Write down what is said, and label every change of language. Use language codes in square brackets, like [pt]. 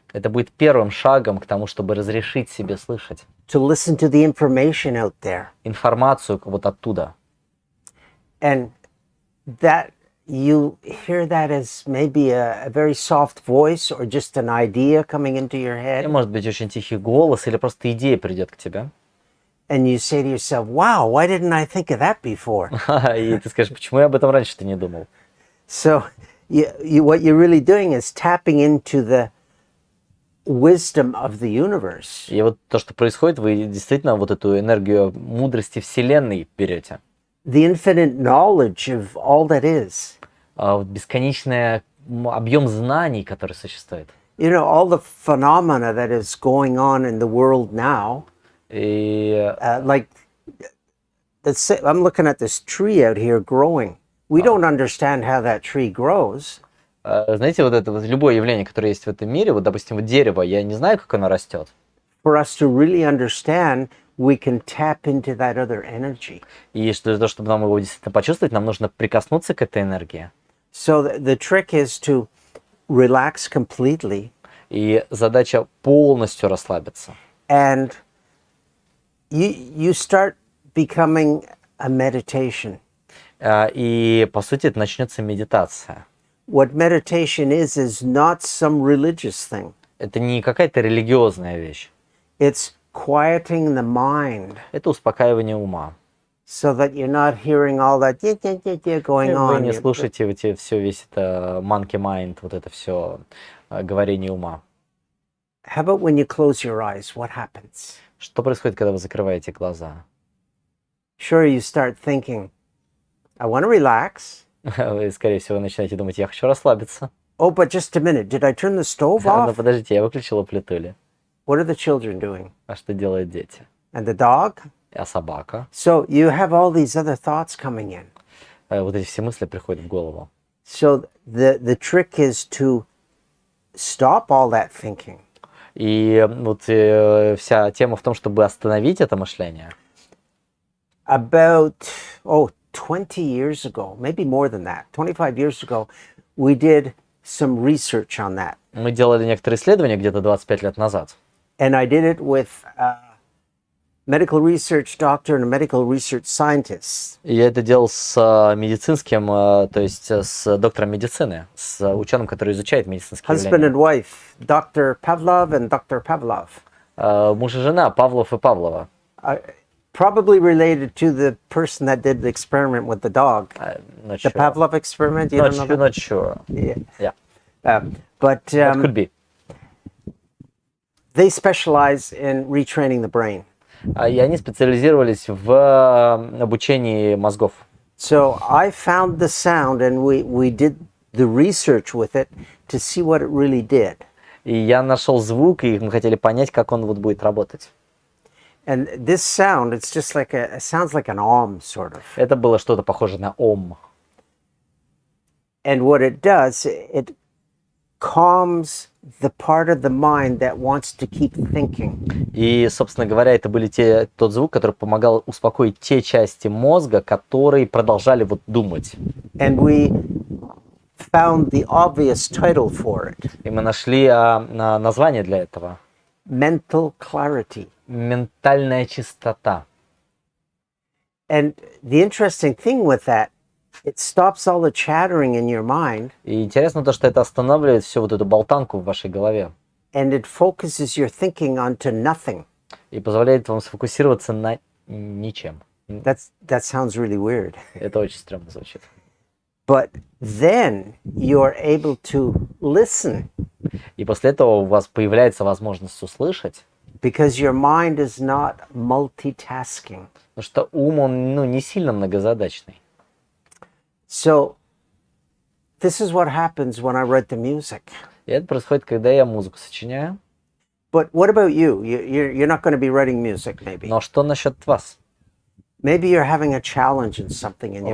[ru] это будет первым шагом к тому, чтобы разрешить себе слышать [en] to listen to the information out there. [ru] информацию вот оттуда. [en] And that you hear that as maybe a very soft voice or just an idea coming into your [ru] И [en] head. [ru] может быть очень тихий голос или просто идея придет к тебе. [en] And you say to yourself, wow, why didn't I think of that before? [ru] И ты скажешь, почему я об этом раньше-то не думал? [en] So what you're really doing is tapping into the wisdom of the universe. [ru] И вот то, что происходит, вы действительно вот эту энергию мудрости Вселенной берете. [en] The infinite knowledge of all that is. [ru] Вот бесконечный объем знаний, который существует. [en] You know, all the phenomena that is going on in the world now. [ru] И [en] Like, I'm looking at this tree out here growing. We don't understand how that tree grows. [ru] знаете, вот это вот любое явление, которое есть в этом мире, вот, допустим, вот дерево, я не знаю, как оно растет. [en] For us to really understand, we can tap into that other energy. [ru] И для того, чтобы нам его действительно почувствовать, нам нужно прикоснуться к этой энергии. [en] So the trick is to relax completely. [ru] И задача полностью расслабиться. [en] And you start becoming a meditation. [ru] И, по сути, это начнется медитация. [en] What meditation is not some religious thing. [ru] Это не какая-то религиозная вещь. [en] It's quieting the mind [ru] Это успокаивание ума. [en] so that you're not hearing all that going [ru] Вы [en] on. [ru] не слушаете весь это [en] monkey mind, [ru] вот это все говорение ума. [en] How about when you close your eyes? What happens? [ru] Что происходит, когда вы закрываете глаза? [en] Sure, you start thinking, I want to relax. [ru] Вы, скорее всего, начинаете думать, я хочу расслабиться. [en] Oh, but just a minute. Did I turn the stove [ru] Но [en] off? [ru] подождите, я выключила плиту ли? [en] What are the children doing? [ru] А что делают дети? [en] And the dog? [ru] А собака? [en] So you have all these other thoughts coming in. [ru] Вот эти все мысли приходят в голову. [en] So the trick is to stop all that thinking. [ru] И вот вся тема в том, чтобы остановить это мышление. [en] About 20 years ago, maybe more than that, 25 years ago, we did some research on that. [ru] Мы делали некоторые исследования где-то 25 лет назад. [en] And I did it with a medical research doctor and a medical research scientist. [ru] И я это делал с медицинским, то есть с доктором медицины, с ученым, который изучает медицинские [en] Husband [ru] явления. [en] and wife, Dr. Pavlov and Dr. Pavlov. [ru] Муж и жена, Павлов и Павлова. [en] Probably related to the person that did the experiment with the dog. Not The sure. Pavlov experiment, you don't know that? Not sure. Yeah. Yeah. But That could be. they specialize in retraining the brain. [ru] И они специализировались в обучении мозгов. [en] So I found the sound and we did the research with it to see what it really did. [ru] И я нашел звук, и мы хотели понять, как он вот будет работать. [en] And this sound, it's just like it sounds like an om, sort of. [ru] Это было что-то похоже на ом. [en] And what it does, it calms the part of the mind that wants to keep thinking. [ru] И, собственно говоря, это были тот звук, который помогал успокоить те части мозга, которые продолжали вот думать. [en] And we found the obvious title for it. [ru] И мы нашли название для этого. [en] Mental clarity. [ru] Ментальная чистота. [en] And the interesting thing with that, it stops all the chattering in your mind. [ru] И интересно то, что это останавливает всю вот эту болтанку в вашей голове. [en] And it focuses your thinking onto nothing. [ru] И позволяет вам сфокусироваться на ничем. [en] That sounds really weird. [ru] Это очень стрёмно звучит. [en] But then you're able to listen. [ru] И после этого у вас появляется возможность услышать, [en] because your mind is not multitasking. [ru] потому что ум, он, ну, не сильно многозадачный. [en] So this is what happens when I write the music. [ru] И это происходит, когда я музыку сочиняю. [en] But what about you? You're not going to be writing music, maybe. [ru] Но что насчет вас? [en] Maybe you're having a challenge in something in your life.